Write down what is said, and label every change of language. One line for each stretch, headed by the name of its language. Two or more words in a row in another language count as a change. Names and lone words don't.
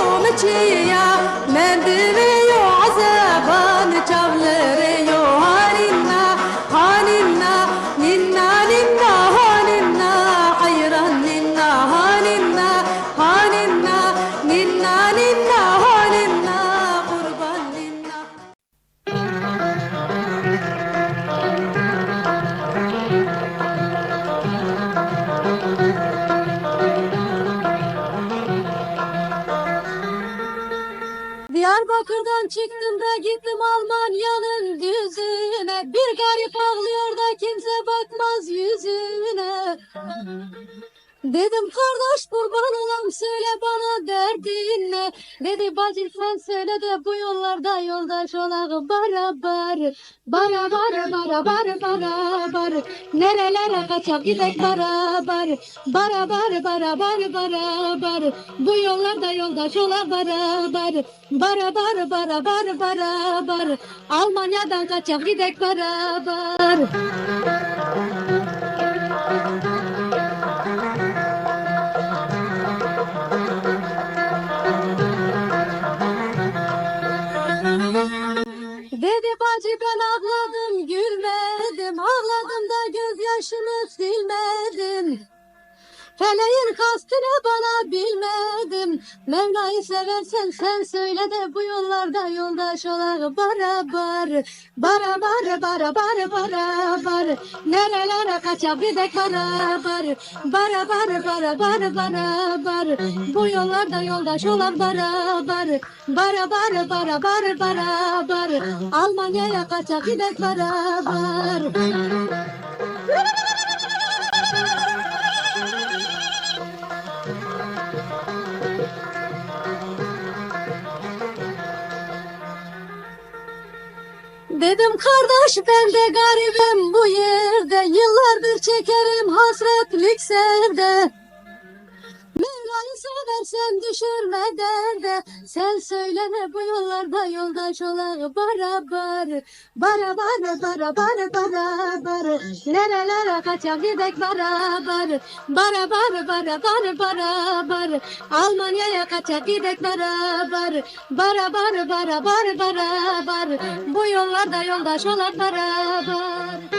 Kurdish: meçiya mendve yo azaban çavlere yo haninna haninna ninna ninna haninna hayran ninna haninna haninna ninna ninna haninna kurban ninna.
Turkish: Diyarbakır'dan çıktım da gittim Almanya'nın düzüne. Bir garip ağlıyor da kimse bakmaz yüzüne. Dedim kardeş kurban olam söyle bana derdin ne? Dedi bacı sen söyle de bu yollarda yoldaş olalım barabar. Barabar barabar barabar. Nerelere kaçak gidek barabar. Barabar barabar barabar. Bu yollarda yoldaş olalım barabar. Barabar barabar barabar. Almanya'dan kaçak gidek barabar. Dedi bacı ben ağladım gülmedim, ağladım da gözyaşımı silmedim. Feleğin kastını bana bilmedim. Mevla'yı seversen sen söyle de bu yollarda yoldaş olalım barabar. Barabar barabar barabar. Nerelere kaçak gidek barabar. Barabar barabar barabar. Bu yollarda yoldaş olalım barabar. Barabar barabar barabar. Almanya'ya kaçak gidek barabar. Dedim kardeş ben de garibim bu yerde. Yıllardır çekerim hasretlik sevde. Mevla'yı seversen düşürme derde. Sen söyleme bu yollarda yoldaş olalım barabar. Barabar barabar barabar. Nerelere kaçak gidek barabar. Barabar barabar barabar. Almanya'ya kaçak gidek barabar. Barabar barabar barabar. Bu yollarda yoldaş olalım barabar.